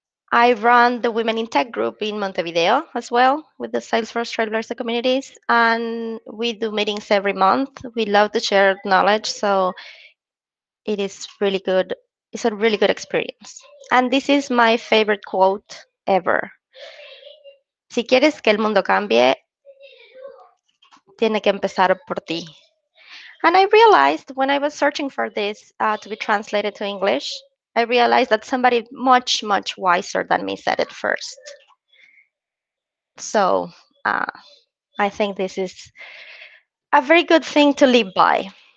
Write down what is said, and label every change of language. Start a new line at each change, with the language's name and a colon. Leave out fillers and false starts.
English: I run the Women in Tech group in Montevideo as well with the Salesforce Trailblazer communities, and we do meetings every month. We love to share knowledge, so it is really good. It's a really good experience. And this is my favorite quote ever.
Spanish: Si quieres que el mundo cambie, tiene que empezar por ti.
English: And I realized when I was searching for this to be translated to English, I realized that somebody much, much wiser than me said it first. So I think this is a very good thing to live by.